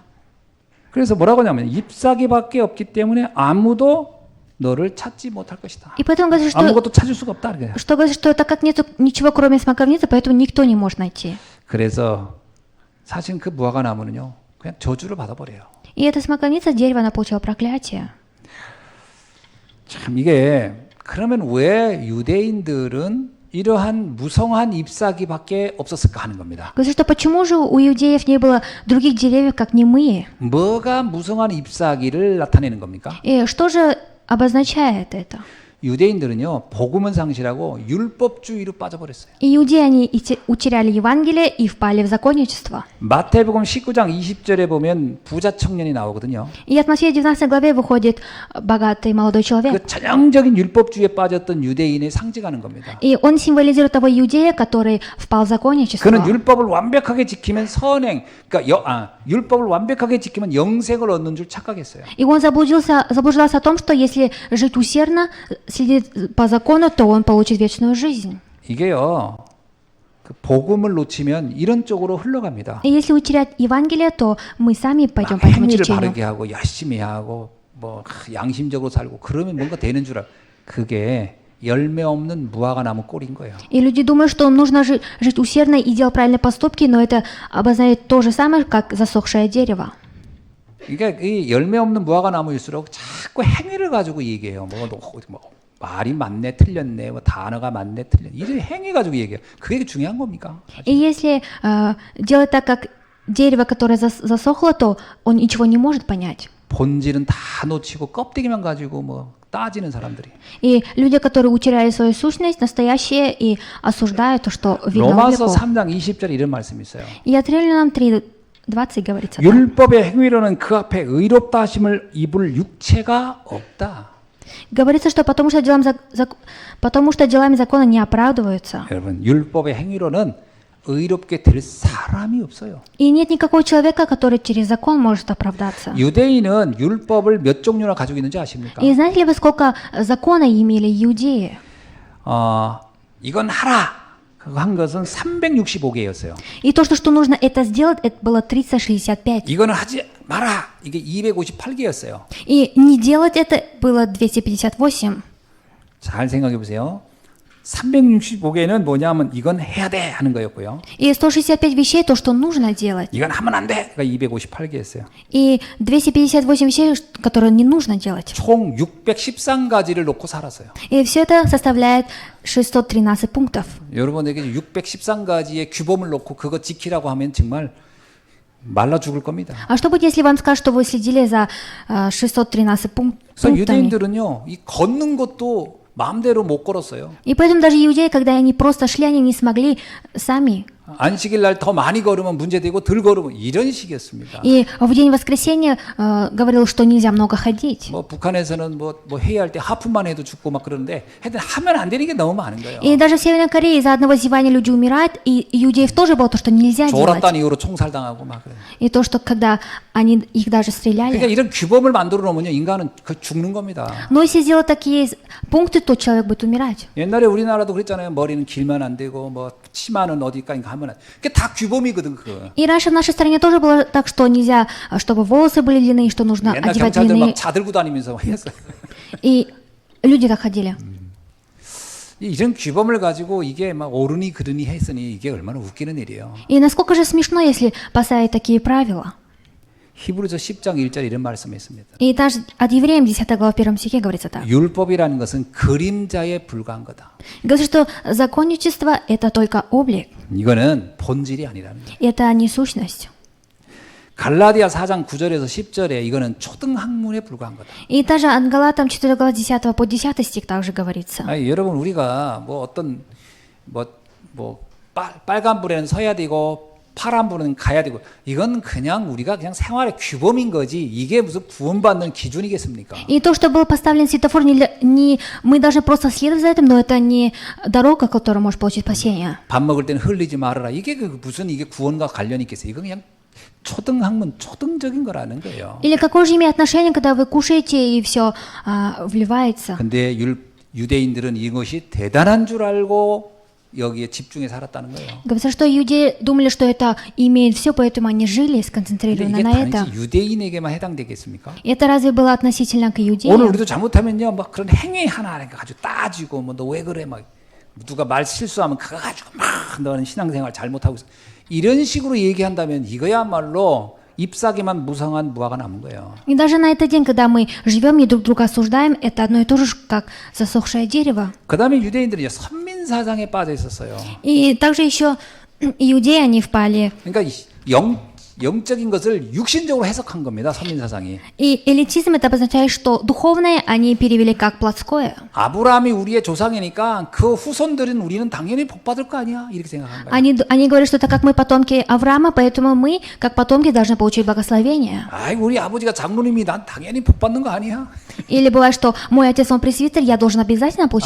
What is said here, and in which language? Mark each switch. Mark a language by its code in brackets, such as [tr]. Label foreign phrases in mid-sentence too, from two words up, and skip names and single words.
[ko] 그래서 뭐라고 하냐면 잎사귀밖에 없기 때문에 아무도 너를 찾지 못할 것이다. [ru] И поэтому говорится, что, [ko] 아무것도 찾을 수가 없다. 그래요. [ru] что говорится, что так как нету ничего кроме смоковницы, поэтому никто не может найти. [ko] 그래서 사실 그 무화과 나무는요 그냥 저주를 받아버려요. [ru] И эта смоковница, дерево, она получила проклятие. [ko] 참 이게 그러면 왜 유대인들은 이러한 무성한 잎사귀밖에 없었을까 하는 겁니다. [ru] Говорится, что почему же у иудеев не было других деревьев, как немые? [ko] 뭐가 무성한 잎사귀를 나타내는 겁니까? [ru] И что же обозначает это? [ko] 유대인들은요 복음은 상실하고 율법주의로 빠져버렸어요. [ru] Иудеи, они утеряли Евангелие и впали в законничество. [ko] 마태복음 19장 20절에 보면 부자 청년이 나오거든요. [ru] И от Матфея 19 главе выходит богатый молодой человек. [ko] 그 전형적인 율법주의에 빠졌던 유대인을 상징하는 겁니다. [ru] И он символизирует того иудея, который впал в законничество. [ko] 그는 율법을 완벽하게 지키면 선행, 그러니까 율법을 완벽하게 지키면 영생을 얻는 줄 착각했어요. [ru] И он заблуждался о том, что если жить усердно, следить по закону, то он получит вечную жизнь. [ko] 이게요, 그 복음을 놓치면 이런 쪽으로 흘러갑니다. [ru] И если утерять Евангелие, то мы сами пойдем по этому [ko] 행위를 [ru] течению. [ko] 바르게 하고 열심히 하고 뭐 양심적으로 살고 그러면 뭔가 되는 줄 알고 그게 열매 없는 무화과 나무 꼴인 거예요. [ru] И люди думают, что нужно жить усердно и делать правильные поступки, но это обозначает то же самое, как засохшее дерево. [ko] 그러니까 이 열매 없는 무화과 나무일수록 자꾸 행위를 가지고 얘기해요. 뭐 말이 맞네, 틀렸네, 뭐 단어가 맞네, 틀렸네. 이런 행위 가지고 얘기해요. 그게 중요한 겁니까? [ru] И если делать так, как дерево, которое засохло, то он ничего не может понять. [ko] 본질은 다 놓치고 껍데기만 가지고 뭐 따지는 사람들이. [ru] И люди, которые утеряли свою сущность, настоящие, и осуждают то, что видно у [ko] 로마서 [ru] веков. [ko] 3장 20절에 이런 말씀이 있어요. [ru] И от Римлянам 3:20 говорится так. [ko] 율법의 행위로는 그 앞에 의롭다 하심을 입을 육체가 없다. [ru] Говорится, что потому что делами закона не оправдываются. [ko] 여러분, 율법의 행위로는 의롭게 될 사람이 없어요. [ru] И нет никакого человека, который через закон может оправдаться. [ko] 유대인은 율법을 몇 종류나 가지고 있는지 아십니까? [ru] И знаете ли вы, сколько закона имели иудеи? [ko] 이건 하라. 그거 한 것은 365개였어요. [ru] И то, что нужно это сделать, это было 365. [ko] 이거는 하지 마라. 이게 258개였어요. [ru] И не делать это было 258. [ko] 잘 생각해 보세요. 365개는 뭐냐면 이건 해야 돼 하는 거였고요. [ru] И 165 вещей, то, что нужно делать. [ko] 이건 하면 안 돼. 그러니까 258개였어요. [ru] И 258 вещей, которые не нужно делать. [ko] 총 613가지를 놓고 살았어요. [ru] И все это составляет 613 пунктов. [ko] 여러분에게 613가지의 규범을 놓고 그거 지키라고 하면 정말 말라 죽을 겁니다. [ru] А что будет, если вам скажут, что вы следили за 613 [ko] 그래서 [ru] пунктами? [ko] 유대인들은요, 이 걷는 것도 마음대로 못 걸었어요. [ru] И поэтому даже иудеи, когда они просто шли, они не смогли сами. [ko] 안식일 날 더 많이 걸으면 문제되고 덜 걸으면 이런 식이었습니다. [ru] И в день воскресенья говорил, что нельзя много ходить. [ko] 뭐 북한에서는 뭐 회의할 때 하품만 해도 죽고 막 그러는데 하여튼 하면 안 되는 게 너무 많은 거예요. [ru] И даже в Северной Корее из-за одного зевания люди умирают, и иудеев тоже было то, что нельзя делать. [ko] 조랍단 이후로 총살당하고 막 그래요. [ru] И то, что когда они их даже стреляли. [ko] 그러니까 이런 규범을 만들어 놓으면요 인간은 그 죽는 겁니다. [ru] Но если сделать такие пункты, то человек будет умирать. [ko] 옛날에 우리나라도 그랬잖아요. 머리는 길면 안 되고 뭐 치마는 어디까지 하면 안 돼. 그게 다 규범이거든 그거. [ru] И раньше в нашей стране тоже было так, что нельзя, чтобы волосы были длинные, что нужно [ko] 옛날 [ru] одевать [ko] 경찰들 [ru] длинные. [ko] 막 자들고 다니면서 했어요. [ru] И люди так ходили. [ko] 이런 규범을 가지고 이게 막 옳으니 그르니 했으니 이게 얼마나 웃기는 일이에요. [ru] И насколько же смешно, если поставить такие правила. [ko] 히브리서 10장 1절 이런 말씀이 있습니다. [ru] И даже от Евреям 10 глава 1 стихе говорится так. [ko] 율법이라는 것은 그림자에 불과한 거다. [ru] Говорится, что законничество – это только облик, [ko] 이거는 본질이 아니라는 거예요. [ru] это не сущность. [ko] 갈라디아 4장 9절에서 10절에 이거는 초등학문에 불과한 거다. [ru] И даже от Галатам 4 глава 10 по 10 стих также говорится. [ko] 아니, 여러분 우리가 뭐 어떤 빨간 불에는 서야 되고 파란 불은 가야 되고 이건 그냥 우리가 그냥 생활의 규범인 거지 이게 무슨 구원받는 기준이겠습니까? [ru] И то, что был поставлен светофор, мы должны просто следовать за этим, но это не дорога, которая может получить спасение. [ko] 밥 먹을 때는 흘리지 말아라. 이게 무슨 이게 구원과 관련이 있겠어요? 이건 그냥 초등학문, 초등적인 거라는 거예요. [ru] Или какое же имеет отношение, когда вы кушаете и все вливается? [ko] 근데 유대인들은 이것이 대단한 줄 알고 여기에 집중해 살았다는 거예요. [ru] Говорится, что иудеи думали, что это имеет все, поэтому они жили [ko] 근데 [ru] сконцентрированно [ko] 이게 [ru] на это. [ko] 단지 유대인에게만 해당되겠습니까? [ru] И это разве было относительно к [ko] 오늘 [ru] иудеям? [ko] 우리도 잘못하면요, 막 그런 행위 하나 가지고 따지고, 뭐 너 왜 그래, 막 누가 말 실수하면 그거 가지고 막 너는 신앙생활 잘못하고 있어. 이런 식으로 얘기한다면 이거야말로 잎사귀만 무성한 무화과 남은 거예요. [ru] И даже на этот день, когда мы живем и друг друга осуждаем, это одно и то же, как засохшее дерево. [ko] 그 다음에 유대인들이 선민사상에 빠져 있었어요. [ru] И также еще иудеи, они впали. [ko] 그러니까 영적인 것을 육신적으로 해석한 겁니다. 선민사상이. [ru] И элитизм это обозначает, что духовное они перевели как плотское. [ko] 아브라함이 우리의 조상이니까 그 후손들은 우리는 당연히 복받을 거 아니야? 이렇게 생각한 거예요. [ru] Они говорят, что это как мы потомки Авраама, поэтому мы, как потомки, должны получить благословение. [ko] 아이, 우리 아버지가 장로님이 난 당연히 복받는 거 아니야? [ru] Или бывает, что мой отец, он пресвитер, я должен обязательно получить